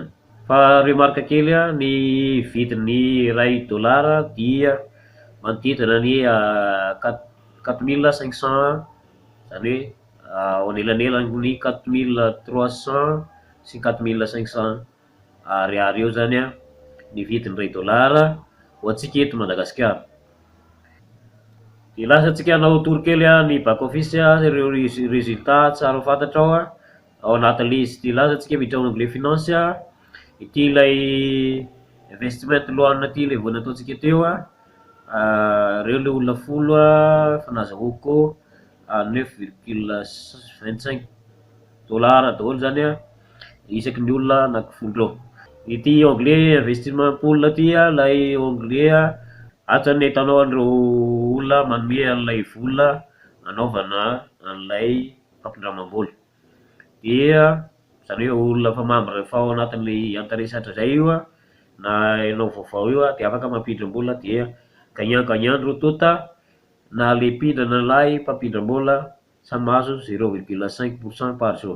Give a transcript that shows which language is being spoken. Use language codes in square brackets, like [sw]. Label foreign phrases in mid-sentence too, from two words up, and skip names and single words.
[mg] Fa remarque kely ny vidin'ny $1 dia manodidina ny 4500 zany hoe ao anelanelan'ny 4300 sy 4500 ariary eo zany ny vidin'ny $1 ho antsika eto Madagasikara. Dia lasa antsika hanao tour kely ny [en] back office [mg] ireo résultat tsara ho fantatra ao anatin'le izy. Dia lasa antsika miditra ao [fr] onglet finance [mg] ity ilay [en] investment loan [mg] ity ilay voa nataontsika teo reo le olona 10 fa nazahoako $9,25 daholo zany isaky ny olona anaky 10 reo. Ity [fr] onglet investissement [mg] pool ity ilay onglet ato ny ahitanao an'ireo olona manome an'ilay vola anaovana an'ilay fampindramam-bola dia zany hoe olona fa membre fa ao anatin'le intérêt hatrazay io na ianao vaovao io dia afaka mampindram-bola dia gagnant ro tota na le mpindra na lay mpampindram-bola samy mahazo 0,5% [fr] par jour.